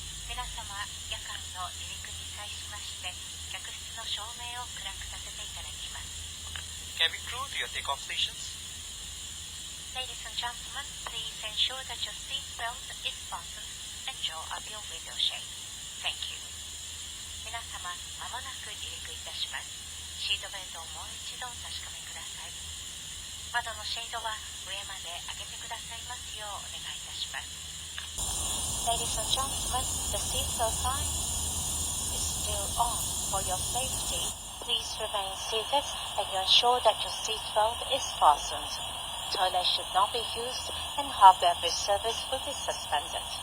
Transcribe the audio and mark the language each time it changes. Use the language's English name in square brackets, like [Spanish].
[Japanese] 皆様、夜間の離陸に際しまして、客室の照明を暗くさせていただきます。 [English] Cabin crew to your takeoff stations. Ladies and gentlemen, please ensure that your seat belt is fastened and draw up your window shade. Thank you. [Japanese] 皆様、まもなく離陸いたします。シートベルトをもう一度お確かめください。窓のシェードは上まで上げてくださいますようお願いいたします。 [English] Ladies and gentlemen, the seatbelt sign is still on. For your safety, please remain seated and you ensure that your seatbelt is fastened. Toilet should not be used and hot beverage service will be suspended.